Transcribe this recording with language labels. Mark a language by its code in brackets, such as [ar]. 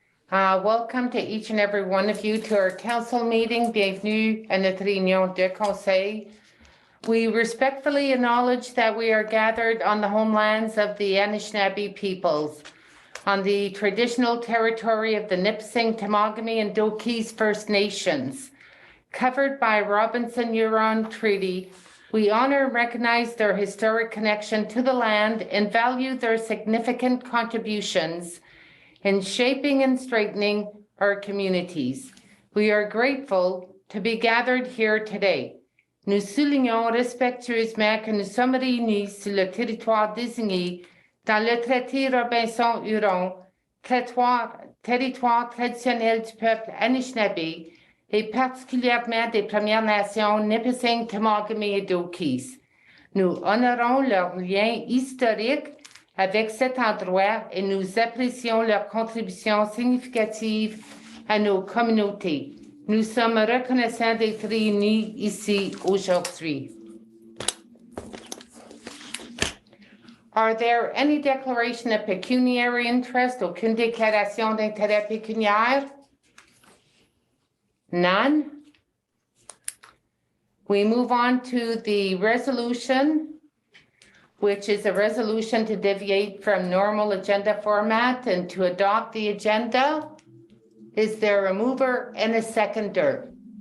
[en] Welcome to each and every one of you to our council meeting. [fr] Bienvenue à notre réunion de conseil. [en] We respectfully acknowledge that we are gathered on the homelands of the Anishinaabe peoples, on the traditional territory of the Nipissing, Temagami, and Doki's First Nations. Covered by Robinson-Huron Treaty, we honor and recognize their historic connection to the land and value their significant contributions in shaping and strengthening our communities. We are grateful to be gathered here today. [fr] Nous soulignons respectueusement que nous sommes réunis sur le territoire désigné dans le traité Robinson-Huron, territoire traditionnel du peuple Anishinaabe, et particulièrement des Premières Nations Nipissing, Temagami et Dokis. Nous honorons leur lien historique avec cet endroit et nous apprécions leur contribution significative à nos communautés. Nous sommes reconnaissants d'être réunis ici aujourd'hui. [en] Are there any declaration of pecuniary interest? [fr] Aucune déclaration d'intérêt pécuniaire? [en] None. We move on to the resolution, which is a resolution to deviate from normal agenda format and to adopt the agenda. Is there a mover and a seconder?